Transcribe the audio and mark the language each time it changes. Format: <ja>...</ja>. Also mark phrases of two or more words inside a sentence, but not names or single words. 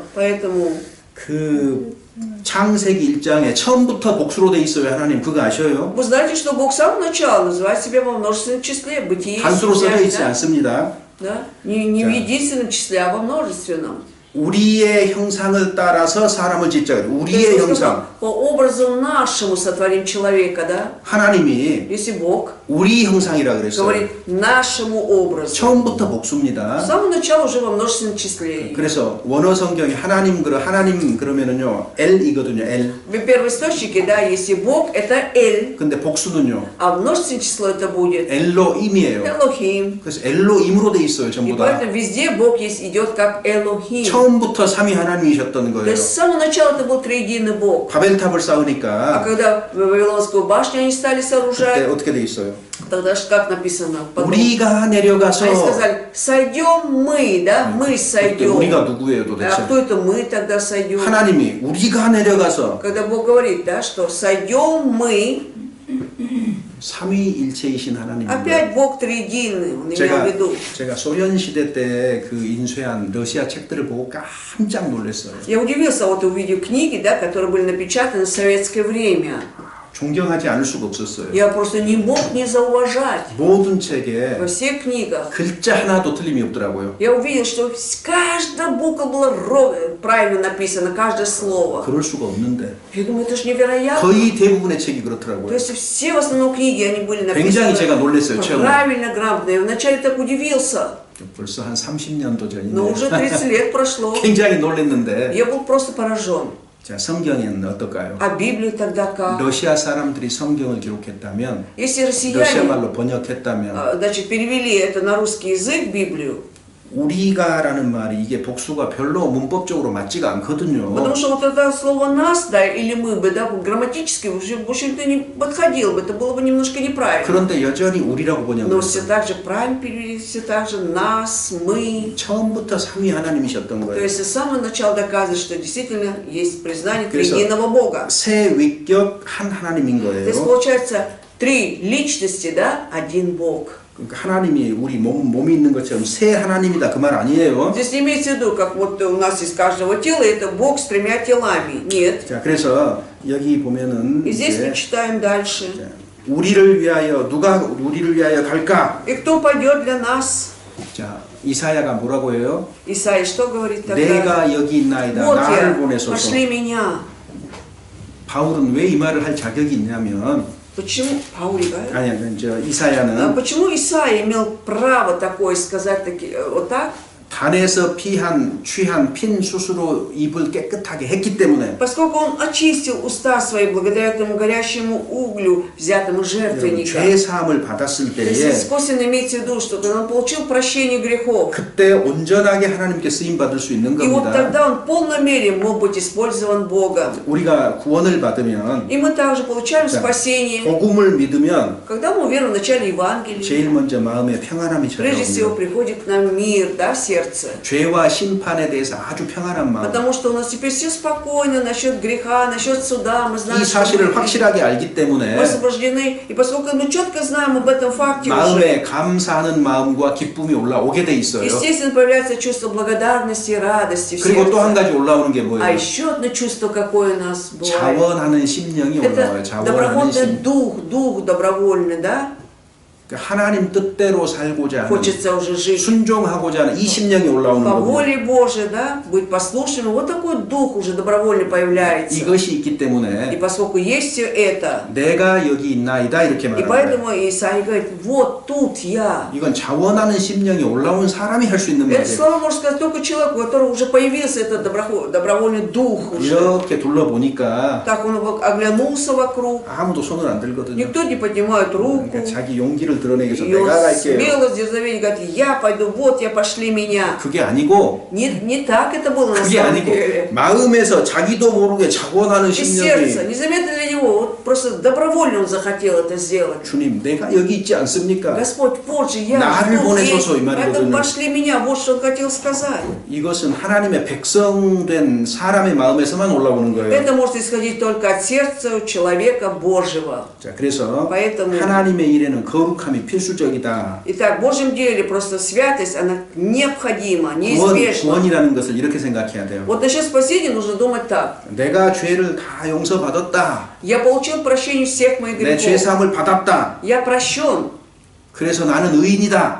<ru>Поэтому</ru> <ko>그 창세기 1장에 처음부터 복수로 돼 있어요. 하나님 그거 아셔요?</ko> <ru>вы знаете, что Бог с самого начала называет себя во множественном числе, бытие,</ru> <ko>단수로 써져 있지</ko> <ru>да?</ru> <ko>않습니다.</ko> <ru>Да? Не в единственном числе, а во множественном.</ru> <ko>우리의 형상을 따라서 사람을 짓자 그래요.</ko> <ru>То есть</ru> <ko>우리의</ko> <ru>он сказал,</ru> <ko>형상.</ko> <ru>по образу нашему сотворим человека, да?</ru> <ko>하나님이</ko> <ru>Если Бог</ru> <ko>우리 형상이라 그랬어요.</ko> <ru>говорит нашему образу.</ru> <ko>처음부터</ko> <ru>С</ru> <ko>복수입니다.</ko> <ru>самого начала уже во множественном числе.</ru> <ko>그래서 원어 성경에 하나님 그러면은요 L이거든요. L.</ko> <ru>В первоисточнике, да, если Бог, это Эль,</ru> <ko>근데 복수는요</ko> <ru>а множественное число это будет</ru> <ko>엘로임이에요.</ko> <ru>Элохим.</ru> <ko>그래서 엘로임으로 돼 있어요.</ko> <ru>И</ru> <ko>전부 다.</ko> <ru>поэтому везде Бог есть, идет как Элохим.</ru> <ko>처음부터 삼위 하나님이셨던</ko> <ru>То</ru> <ko>거예요.</ko> <ru>есть с самого начала это был триединый Бог.</ru> <ko>바벨탑을</ko> <ru>А</ru> <ko>쌓으니까</ko> <ru>когда Вавилонскую башню они стали</ru> <ko>그때</ko> <ru>сооружать,</ru> <ko>어떻게 돼 있어요?</ko> <ru>тогда же как написано? Потом</ru> <ko>우리가 내려가서</ko> <ru>они сказали, сойдем мы, да, мы</ru> <ko>그때</ko> <ru>сойдем.</ru> <ko>우리가 누구예요</ko> <ru>А</ru> <ko>도대체?</ko> <ru>кто это мы тогда сойдем?</ru> <ko>하나님이 우리가 내려가서</ko> <ru>Когда Бог говорит, да, что сойдем мы,</ru> <ko>삼위일체이신 하나님인 거예요.</ko> <ru>опять Бог триединый, он имел в виду.</ru> <ko>제가 소련 시대 때 그 인쇄한 러시아 책들을 보고 깜짝 놀랐어요.</ko> <ru>Я удивился, вот увидев книги, да, которые были напечатаны в советское время.</ru> <ko>존경하지 않을 수가 없었어요.</ko> <ru>Я просто не мог не зауважать.</ru> <ko>모든 책에</ko> <ru>Во всех книгах</ru> <ko>글자 하나도 틀림이 없더라고요.</ko> <ru>я увидел, что каждая буква была правильно написана, каждое слово.</ru> <ko>그럴 수가 없는데</ko> <ru>Я думаю, это же невероятно.</ru> <ko>거의 대부분의 책이</ko> <ru>То</ru> <ko>그렇더라고요.</ko> <ru>есть все в основном книги, они были</ru> <ko>굉장히 제가</ko> <ru>написаны</ru> <ko>놀랐어요. 처음에.</ko> <ru>правильно, грамотно. Я вначале так удивился,</ru> <ko>벌써 한 30년도</ko> <ru>но</ru> <ko>전인데</ko> <ru>уже 30 лет прошло.</ru> <ko>굉장히 놀랐는데</ko> <ru>Я был просто поражен.</ru> <ko>자, 성경에는 어떨까요?</ko> <ru>А Библию тогда как?</ru> <ko>러시아 사람들이 성경을 기록했다면</ko> <ru>Если</ru> <ko>러시아</ko> <ru>россияне,</ru> <ko>말로 번역했다면</ko> <ru>значит, перевели это на русский язык, Библию,</ru> <ko>우리가라는 말이 이게 복수가 별로 문법적으로 맞지가 않거든요.</ko> <ru>потому что вот это слово «нас», да, или «мы» бы, да, грамматически, в общем-то, не подходило бы, это было бы немножко неправильно.</ru> <ko>그런데 여전히 우리라고</ko> <ru>Но все</ru> <ko>번역했어요.</ko> <ru>так же правильно перевели, все так же «нас», «мы».</ru> <ko>처음부터 삼위 하나님이셨던</ko> <ru>То</ru> <ko>거예요.</ko> <ru>есть с самого начала доказывает, что действительно есть признание</ru> <ko>그래서</ko> <ru>триединого Бога.</ru> <ko>세 위격 한 하나님인</ko> <ru>То есть</ru> <ko>거예요.</ko> <ru>получается три личности, да, один Бог.</ru> <ko>그러니까 하나님이 우리 몸이 있는 것처럼 세 하나님이다 그 말 아니에요.</ko> <ru>Здесь не имеется в виду, как вот у нас из каждого тела, это Бог с тремя телами. Нет.</ru> <ko>자, 그래서 여기 보면은</ko> <ru>И здесь</ru> <ko>이제</ko> <ru>мы читаем дальше.</ru> <ko>자, 우리를 위하여 누가 우리를 위하여 갈까?</ko> <ru>И кто пойдет для нас?</ru> <ko>자, 이사야가 뭐라고 해요?</ko> <ru>Исаия что говорит тогда?</ru> <ko>내가 여기 있나이다.</ko> <ru>Вот</ru> <ko>나를</ko> <ru>я,</ru> <ko>보내소서.</ko> <ru>пошли меня.</ru> <ko>바울은 왜 이 말을 할 자격이 있냐면</ko> <ru>Почему Паулига?</ru> <ko>아니 저 이사야는</ko> <ru>Почему Исаия имел право такое сказать вот так?</ru> <ko>단에서 취한 핀 수수로 입을 깨끗하게 했기 때문에</ko> <ru>Поскольку он очистил уста свои благодаря этому горящему углю, взятому жертвенника.</ru> <ko>죄 사함을 받았을</ko> <ru>То есть</ru> <ko>때에</ko> <ru>косвенно имеется в виду, что когда он получил прощение грехов,</ru> <ko>그때 온전하게 하나님께 쓰임 받을 수 있는</ko> <ru>и вот</ru> <ko>겁니다.</ko> <ru>тогда он в полной мере мог быть использован Богом.</ru> <ko>우리가 구원을 받으면</ko> <ru>И мы также получаем спасение,</ru> <ko>복음을 믿으면</ko> <ru>когда мы верим в начале Евангелия.</ru> <ko>제일 먼저 마음에 평안함이</ko> <ru>Прежде всего</ru> <ko>찾아옵니다.</ko> <ru>приходит к нам мир, да, в сердце.</ru> <ko>죄와 심판에 대해서 아주 평안한 마음.</ko> <ru>Потому что у нас теперь все спокойно насчет греха, насчет суда. Мы знаем,</ru> <ko>이</ko> <ru>что</ru> <ko>사실을</ko> <ru>мы</ru> <ko>확실하게 알기 때문에</ko> <ru>освобождены. И поскольку мы четко знаем об этом факте уже,</ru> <ko>마음에 감사하는 마음과 기쁨이 올라오게 돼 있어요.</ko> <ru>естественно, появляется чувство благодарности и радости в</ru> <ko>그리고 또 한</ko> <ru>сердце.</ru> <ko>가지 올라오는 게</ko> <ru>А</ru> <ko>뭐예요?</ko> <ru>еще одно чувство, какое у нас бывает.</ru> <ko>자원하는 심령이 올라와요.</ko> <ru>Это</ru> <ko>자원하는</ko> <ru>добровольный</ru> <ko>심.</ko> <ru>дух добровольный, да?</ru> <ko>하나님 뜻대로 살고자 하는</ko> <ru>Хочется уже жить</ru> <ko>순종하고자 하는 이 심령이 올라오는</ko> <ru>по</ru> <ko>거고</ko> <ru>воле Божией, да? Быть послушным. Вот такой дух уже добровольно появляется.</ru> <ko>이것이 있기</ko> <ru>И</ru> <ko>때문에</ko> <ru>поскольку есть все это,</ru> <ko>내가 여기 있나이다 이렇게</ko> <ru>и</ru> <ko>말합니다.</ko> <ru>поэтому Исаия говорит, вот тут я.</ru> <ko>이건 자원하는 심령이 올라온 사람이 할 수 있는</ko> <ru>Это</ru> <ko>말이에요.</ko> <ru>слово можно сказать только человеку, у которого уже появился этот добровольный дух уже.</ru> <ko>이렇게 둘러보니까</ko> <ru>Так он оглянулся вокруг,</ru> <ko>아무도 손을 안 들거든요.</ko> <ru>никто не поднимает руку.</ru> <ko>그러니까 자기 용기를 드러내기 위해서</ko> <ru>И он</ru> <ko>내가 갈게요.</ko> <ru>смело, с дерзновением говорит, я пойду, вот я, пошли меня.</ru> <ko>그게 아니고</ko> <ru>Не так это было на</ru> <ko>그게</ko> <ru>самом</ru> <ko>아니고</ko> <ru>деле.</ru> <ko>마음에서 자기도 모르게 자원하는</ko> <ru>Из сердца,</ru> <ko>심령이</ko> <ru>незаметно для него, вот просто добровольно он захотел это сделать.</ru> <ko>주님 내가 여기 있지 않습니까?</ko> <ru>Господь, вот же я,</ru> <ko>나를</ko> <ru>тут</ru> <ko>보내소서,</ko> <ru>есть,</ru> <ko>이 말이거든요.</ko> <ru>поэтому пошли меня, вот что он хотел сказать.</ru> <ko>이것은 하나님의 백성된 사람의 마음에서만 올라오는 거예요.</ko> <ru>Это может исходить только от сердца человека Божьего.</ru> <ko>자, 그래서</ko> <ru>Поэтому-</ru> <ko>하나님의 일에는 거룩함이 필수적이다.</ko> <ru>Итак, в Божьем деле просто святость, она необходима, неизбежна.</ru> <ko>구원이라는 것을 이렇게 생각해야 돼요.</ko> <ru>Вот насчет спасения нужно думать так.</ru> <ko>내가 죄를 다 용서받았다.</ko> <ru>Я получил прощение всех моих</ru> <ko>내</ko> <ru>грехов.</ru> <ko>죄사함을 받았다.</ko> <ru>Я прощен,</ru> <ko>그래서 나는 의인이다.</ko>